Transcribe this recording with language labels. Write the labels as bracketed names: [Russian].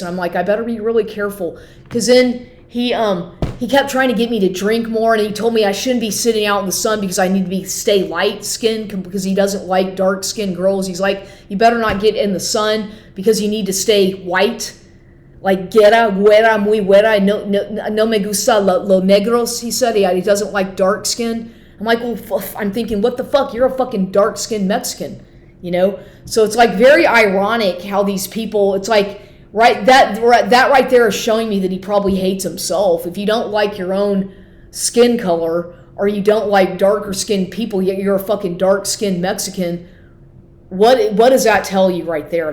[English] And I'm like, I better be really careful. Because then he kept trying to get me to drink more, and he told me I shouldn't be sitting out in the sun because I need to stay light-skinned because he doesn't like dark-skinned girls. He's like, you better not get in the sun because you need to stay white. [Spanish] Like, güera, muy güera, no me gusta lo negros, [English] he said. He doesn't like dark skin. I'm like, well, I'm thinking, what the fuck? You're a fucking dark-skinned Mexican, So it's like very ironic how these people, it's like, right, that right there is showing me that he probably hates himself. If you don't like your own skin color, or you don't like darker skinned people, yet you're a fucking dark skinned Mexican, what does that tell you right there?